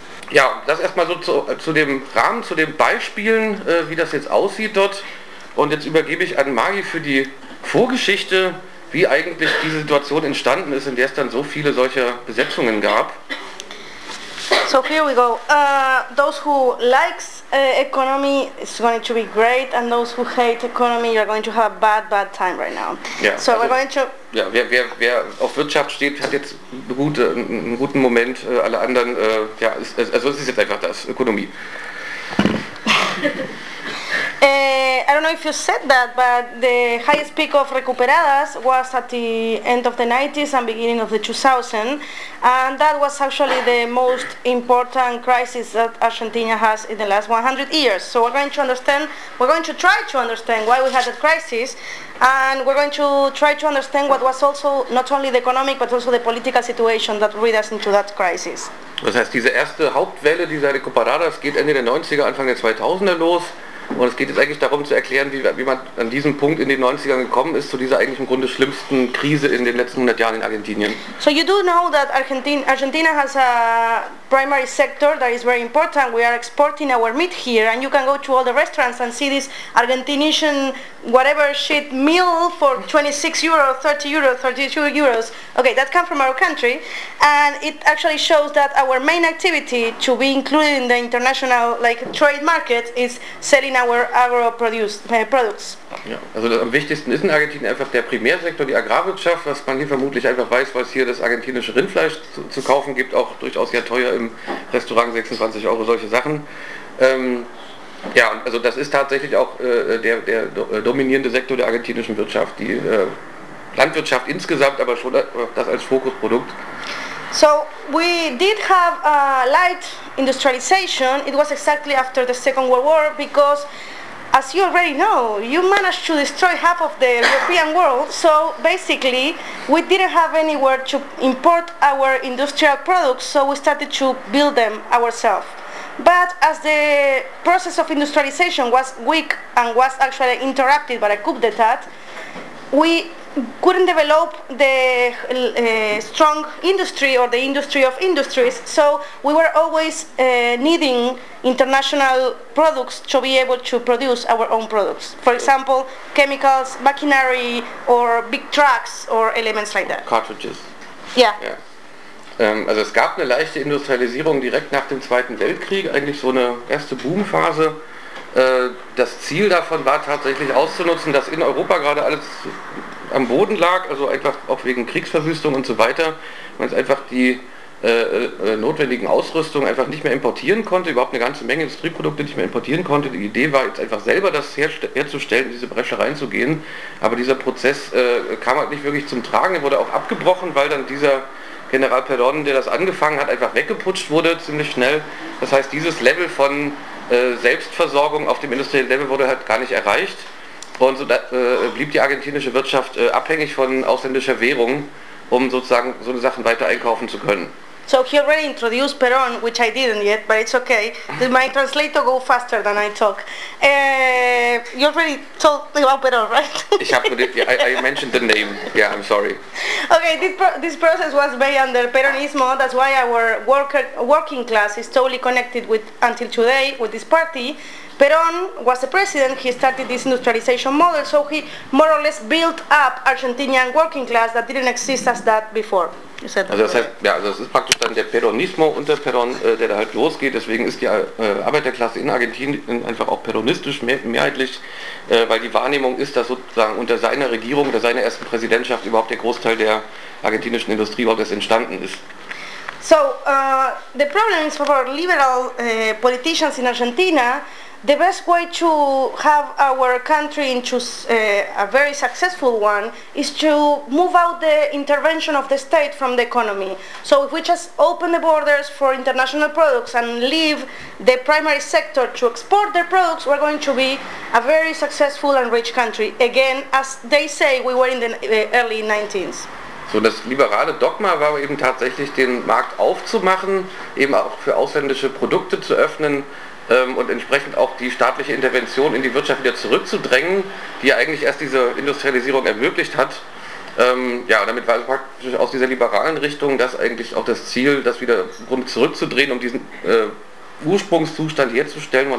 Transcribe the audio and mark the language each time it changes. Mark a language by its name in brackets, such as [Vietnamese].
[German] Ja, das erstmal so zu dem Rahmen, zu den Beispielen, wie das jetzt aussieht dort. Und jetzt übergebe ich an Magi für die Vorgeschichte, wie eigentlich diese Situation entstanden ist, in der es dann so viele solcher Besetzungen gab. [English] So here we go. Those who likes economy is going to be great, and those who hate economy, you're going to have a bad time right now. Yeah, so also we're going to. [German] Ja, wer auf Wirtschaft steht, hat jetzt einen guten Moment. Alle anderen, ja, also es ist jetzt einfach das Ökonomie. [English] I don't know if you said that, but the highest peak of recuperadas was at the end of the 90s and beginning of the 2000s, and that was actually the most important crisis that Argentina has in the last 100 years. So we're going to try to understand why we had that crisis, and we're going to try to understand what was also not only the economic but also the political situation that led us into that crisis. [German] Das heißt, diese erste Hauptwelle dieser Recuperadas geht Ende der 90er, Anfang der 2000er los. Und es geht jetzt eigentlich darum zu erklären, wie man an diesem Punkt in den 90ern gekommen ist, zu dieser eigentlich im Grunde schlimmsten Krise in den letzten 100 Jahren in Argentinien. [English] So you do know that Argentina has a primary sector that is very important. We are exporting our meat here, and you can go to all the restaurants and see this Argentinian whatever shit meal for 26 euros, 30 euros, 32 euros. Okay, that comes from our country, and it actually shows that our main activity to be included in the international like trade market is selling our agro-produced products. [German] Ja, also das, am wichtigsten ist in Argentinien einfach der Primärsektor, die Agrarwirtschaft, was man hier vermutlich einfach weiß, weil es hier das argentinische Rindfleisch zu kaufen gibt, auch durchaus sehr teuer im Restaurant, 26 Euro, solche Sachen. Ja, also das ist tatsächlich auch der dominierende Sektor der argentinischen Wirtschaft, die Landwirtschaft insgesamt, aber schon das als Fokusprodukt. [English] So we did have a light industrialization. It was exactly after the Second World War, because as you already know, you managed to destroy half of the European world. So basically, we didn't have anywhere to import our industrial products, so we started to build them ourselves. But as the process of industrialization was weak and was actually interrupted by a coup d'etat, we couldn't develop the strong industry or the industry of industries, so we were always needing international products to be able to produce our own products. For example, chemicals, machinery, or big trucks, or elements like that. Cartridges. Yeah. [German] Also es gab eine leichte Industrialisierung direkt nach dem Zweiten Weltkrieg, eigentlich so eine erste Boomphase. Das Ziel davon war tatsächlich auszunutzen, dass in Europa gerade alles am Boden lag, also einfach auch wegen Kriegsverwüstung und so weiter, man jetzt einfach die notwendigen Ausrüstungen einfach nicht mehr importieren konnte, überhaupt eine ganze Menge Industrieprodukte nicht mehr importieren konnte. Die Idee war jetzt einfach selber das herzustellen, in diese Bresche reinzugehen, aber dieser Prozess kam halt nicht wirklich zum Tragen, er wurde auch abgebrochen, weil dann dieser General Perón, der das angefangen hat, einfach weggeputscht wurde, ziemlich schnell. Das heißt, dieses Level von Selbstversorgung auf dem industriellen Level wurde halt gar nicht erreicht. Und so blieb die argentinische Wirtschaft abhängig von ausländischer Währung, um sozusagen so eine Sachen weiter einkaufen zu können. [English] So he already introduced Perón, which I didn't yet, but it's okay. My translator go faster than I talk. You already told about Perón, right? I mentioned the name. Yeah, I'm sorry. Okay, this process was made under Peronismo. That's why our working class is totally connected with, until today, with this party. Perón was the president, he started this industrialization model, so he more or less built up Argentinian working class that didn't exist as that before. [German] Also das heißt, ja, also das ist praktisch dann der Peronismo unter Perón, der da halt losgeht. Deswegen ist die Arbeiterklasse in Argentinien einfach auch peronistisch mehrheitlich, weil die Wahrnehmung ist, dass sozusagen unter seiner Regierung, unter seiner ersten Präsidentschaft überhaupt der Großteil der argentinischen Industrie überhaupt erst entstanden ist. [English] So, the problem is for liberal politicians in Argentina, the best way to have our country into a very successful one is to move out the intervention of the state from the economy. So if we just open the borders for international products and leave the primary sector to export their products, we're going to be a very successful and rich country. Again, as they say, we were in the early 19th. [German] So, das liberale Dogma war eben tatsächlich, den Markt aufzumachen, eben auch für ausländische Produkte zu öffnen, und entsprechend auch die staatliche Intervention in die Wirtschaft wieder zurückzudrängen, die ja eigentlich erst diese Industrialisierung ermöglicht hat. Ja, damit war praktisch aus dieser liberalen Richtung das eigentlich auch das Ziel, das wieder zurückzudrehen, um diesen Ursprungszustand herzustellen.